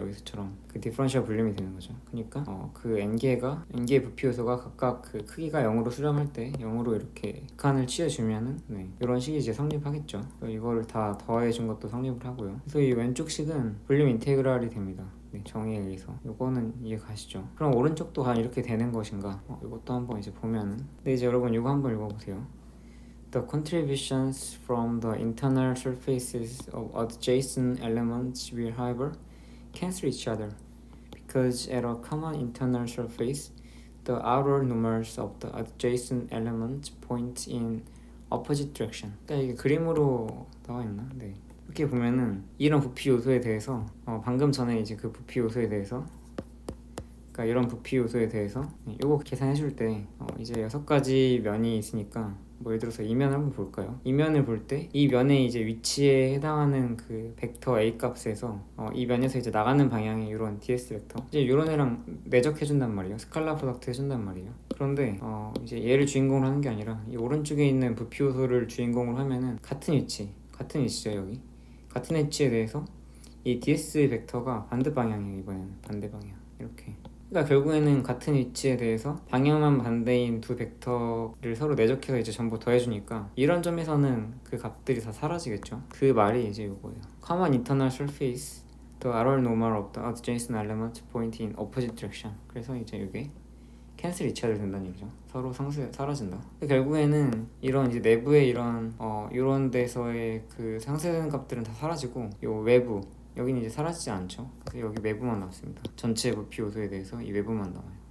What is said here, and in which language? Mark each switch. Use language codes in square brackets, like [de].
[ko] 여기서처럼 그 디퍼런셜 볼륨이 되는 거죠. 그러니까 그 n개의 부피 요소가 각각 그 크기가 0으로 수렴할 때 0으로 이렇게 극한을 취해주면은 이런 식이 이제 성립하겠죠. 이거를 다 더해준 것도 성립을 하고요. 그래서 이 왼쪽 식은 볼륨 인테그랄이 됩니다. 정의에 의해서. 요거는 이해 가시죠? 그럼 오른쪽도 과연 이렇게 되는 것인가? 이것도 한번 이제 보면은. 근데 이제 여러분 이거 한번 읽어보세요. [en] The contributions from the internal surfaces of adjacent elements will, however, cancel each other because at a common internal surface, the outer numbers of the adjacent elements point in opposite direction. [ko] 그러니까 이게 그림으로 나와 있나? 네. 이렇게 보면은 이런 부피 요소에 대해서 방금 전에 이제 그 부피 요소에 대해서, 그러니까 이런 부피 요소에 대해서 요거 계산해 줄 때 이제 6가지 면이 있으니까 뭐 예를 들어서 이 면을 한번 볼까요? 이 면을 볼 때 이 면의 이제 위치에 해당하는 그 벡터 A 값에서 이 면에서 이제 나가는 방향의 이런 ds 벡터, 이제 이런 애랑 내적해 준단 말이에요. 스칼라 프로덕트 해준단 말이에요. 그런데 이제 얘를 주인공으로 하는 게 아니라 이 오른쪽에 있는 부피 요소를 주인공으로 하면은 같은 위치죠. 여기 같은 위치에 대해서 이 ds 벡터가 반대 방향이에요. 이번에는 반대 방향 이렇게. 그러니까 결국에는 같은 위치에 대해서 방향만 반대인 두 벡터를 서로 내적해서 이제 전부 더해주니까 이런 점에서는 그 값들이 다 사라지겠죠. 그 말이 이제 이거예요. [en] Common internal surface, the outer normal of the adjacent element point in opposite direction. [ko] 그래서 이제 이게 캔슬 이치가 된다는 얘기죠. 서로 사라진다. 결국에는 이런 이제 내부의 이런 데서의 그 상쇄되는 값들은 다 사라지고 요 외부 여기는 이제 사라지지 않죠. 그래서 여기 외부만 남습니다. 전체 부피 요소에 대해서 이 외부만 남아요.